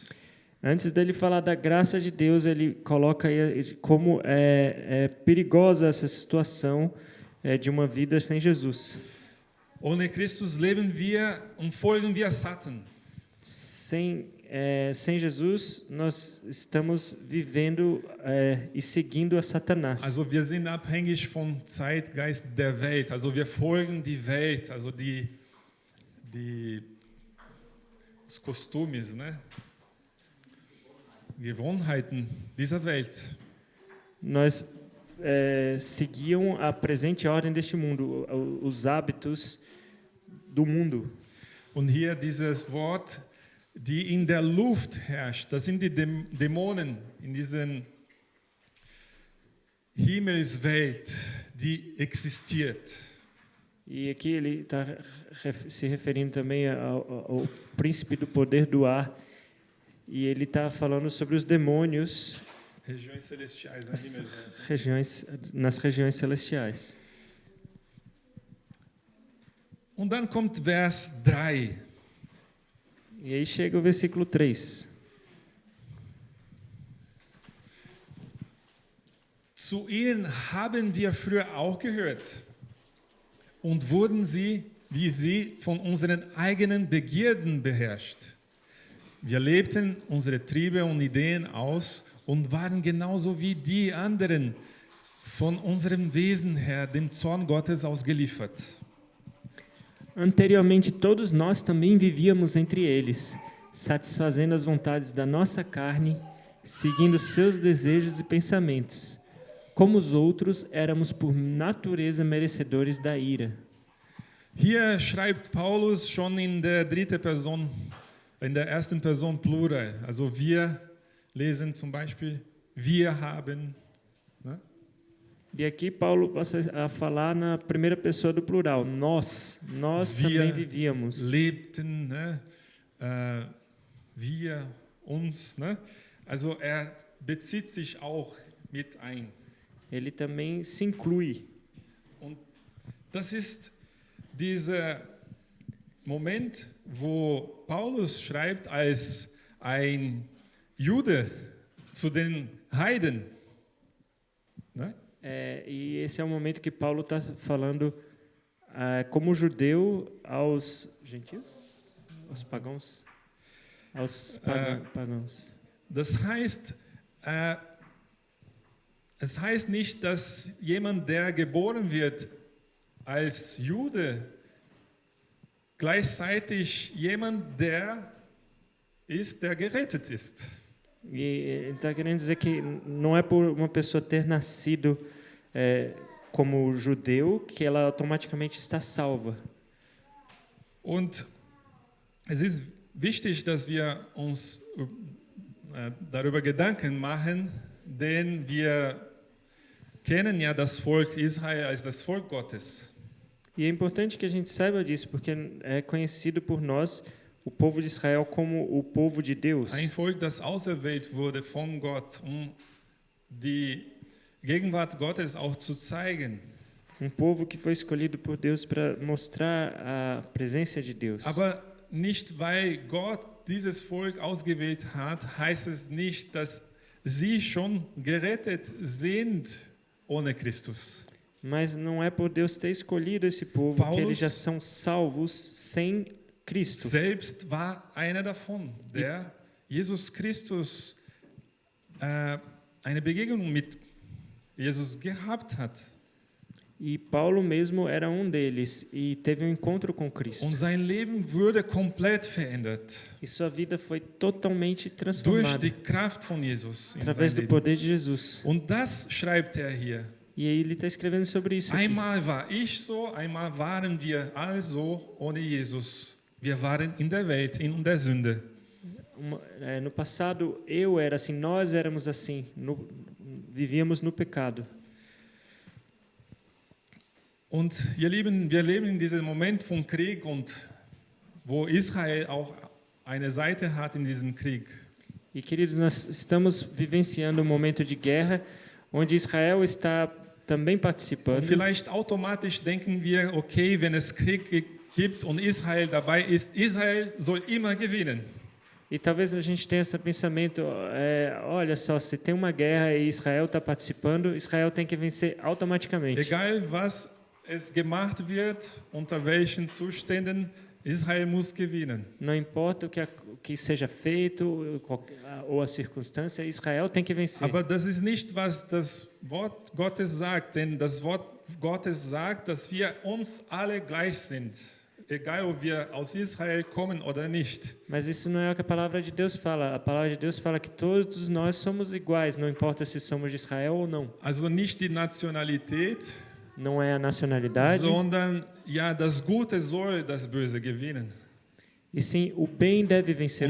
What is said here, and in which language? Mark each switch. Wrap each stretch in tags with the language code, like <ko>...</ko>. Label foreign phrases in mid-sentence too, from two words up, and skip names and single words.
<pt>Antes dele falar da graça de Deus, ele coloca aí como é perigosa essa situação de uma vida sem Jesus.</pt> <de>Ohne Christus leben wir und folgen wir Satan.</de> <pt>Sem Jesus, nós estamos vivendo e seguindo a Satanás.</pt> <de>Also wir sind abhängig vom Zeitgeist der Welt. Also wir folgen die Welt, also</de> <pt>os costumes, né?</pt> <de>Gewohnheiten dieser Welt.</de> <pt>Nós seguiam a presente ordem deste mundo, os hábitos do mundo.</pt> <de>Und hier dieses Wort, die in der Luft herrscht, das sind die Dämonen in dieser Himmelswelt, die existiert.</de> <pt>E aqui ele está se referindo também ao príncipe do poder do ar. E ele está falando sobre os demônios Regiões celestiais, nas regiões celestiais.</pt> <de>Und dann kommt Vers 3.</de> <pt>E aí chega o versículo 3.</pt> <de>Zu ihnen haben wir früher auch gehört und wurden wie sie, von unseren eigenen Begierden beherrscht. Wir lebten unsere Triebe und Ideen aus und waren genauso wie die anderen von unserem Wesen her dem Zorn Gottes ausgeliefert.</de> <pt>Anteriormente, todos nós também vivíamos entre eles, satisfazendo as vontades da nossa carne, seguindo seus desejos e pensamentos. Como os outros, éramos por natureza merecedores da ira.</pt> <de>Hier schreibt Paulus schon in der dritten Person, in der ersten Person Plural. Also wir lesen zum Beispiel, wir haben. Ne?</de> <pt>E aqui Paulo passa a falar na primeira pessoa do plural. Nós também vivíamos.</pt> <de>Lebten, ne? Wir, uns. Ne? Also bezieht sich auch mit ein.</de> <pt>Ele também se inclui.</pt> <de>Und das ist dieser Moment, wo Paulus schreibt als ein Jude zu den Heiden. Ne?</de> <pt>E esse é o momento que Paulo está falando como judeu aos gentios, aos pagãos, pagãos.</pt> <de>Das heißt, es heißt nicht, dass jemand, der geboren wird als Jude, gleichzeitig jemand, der gerettet ist.</de> <pt>E ele está querendo dizer que não é por uma pessoa ter nascido como judeu que ela automaticamente está salva.</pt> <de>Und es ist wichtig, dass wir uns darüber Gedanken machen, denn wir kennen ja das Volk Israel als das Volk Gottes.</de> <pt>E é importante que a gente saiba disso, porque é conhecido por nós o povo de Israel como o povo de Deus.</pt> <de>Ein Volk, das auserwählt wurde von Gott, die Gegenwart Gottes auch zu zeigen.</de> <pt>Povo que foi escolhido por Deus para mostrar a presença de Deus.</pt> <de>Aber nicht weil Gott dieses Volk ausgewählt hat, heißt es nicht, dass sie schon gerettet sind ohne Christus.</de> <pt>Mas não é por Deus ter escolhido esse povo que eles já são salvos sem Cristo.</pt> <de>Selbst war einer davon, der Jesus Christus eine Begegnung mit Jesus gehabt hat.</de> <pt>E Paulo mesmo era deles e teve encontro com Cristo.</pt> <de>Und sein Leben wurde komplett verändert.</de> <pt>E sua vida foi totalmente</pt> <de>Durch</de> <pt>transformada</pt> <de>die Kraft von Jesus in</de> <pt>através</pt> <de>sein</de> <pt>do</pt> <de>Leben.</de> <pt>poder de Jesus.</pt> <de>Und das schreibt hier.</de> <pt>E aí ele está escrevendo sobre isso aqui.</pt> <de>Einmal war ich so, einmal waren wir all so ohne Jesus. Wir waren in der Welt, in der Sünde.</de> <pt>No passado eu era assim, nós éramos assim, vivíamos no pecado.</pt> <de>Und wir leben in diesem Moment von Krieg und wo Israel auch eine Seite hat in diesem Krieg.</de> <pt>E, queridos, nós estamos vivenciando um momento de guerra onde Israel está também</pt> <de>Und</de> <pt>participando.</pt> <de>vielleicht automatisch denken wir, okay, wenn es Krieg gibt und Israel dabei ist, Israel soll immer gewinnen.</de> <pt>E talvez a gente tenha esse pensamento, olha só, se tem uma guerra e Israel está participando, Israel tem que vencer automaticamente.</pt> <de>Egal was es gemacht wird, unter welchen Zuständen, Israel muss gewinnen.</de> <pt>Não importa o que seja feito ou a circunstância, Israel tem que vencer.</pt> <de>Aber das ist nicht, was das Wort Gottes sagt, denn das Wort Gottes sagt, dass wir uns alle gleich sind. Egal, ob wir aus Israel kommen oder nicht.</de> <pt>Mas isso não é o que a palavra de Deus fala. A palavra de Deus fala que todos nós somos iguais, não importa se somos de Israel ou não.</pt> <de>Also nicht die Nationalität,</de> <pt>Não é a nacionalidade,</pt> <de>sondern ja, das Gute soll das Böse gewinnen.</de> <pt>e sim o bem deve vencer o</pt>